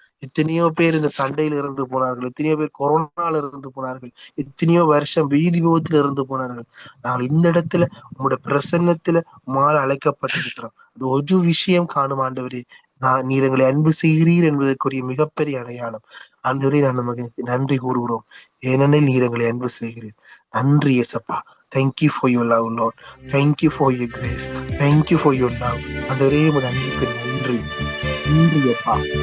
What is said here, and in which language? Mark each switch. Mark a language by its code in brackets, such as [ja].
[ta] எத்தனையோ பேர் இந்த சண்டையில இறந்து போனார்கள், எத்தனையோ பேர் கொரோனால இறந்து போனார்கள், எத்தனையோ வருஷம் வீதி விபத்துல இறந்து போனார்கள். நாங்கள் இந்த இடத்துல உங்களோட பிரசன்னத்துல மாற அழைக்கப்பட்டிருக்கிறோம். அது ஒரு விஷயம் காணும் ஆண்டவரே, நீர் எங்களை அன்பு செய்கிறீர் என்பதற்குரிய மிகப்பெரிய அடையாளம். ஆண்டவரே, நான் நமக்கு நன்றி கூறுகிறோம், ஏனெனில் நீர் எங்களை அன்பு செய்கிறீர். நன்றி இயேசப்பா, [en] thank you for your love Lord, thank you for your grace, thank you for your love. [ta] ஆண்டவரே உமது அன்புக்கு நன்றி, நன்றி அப்பா.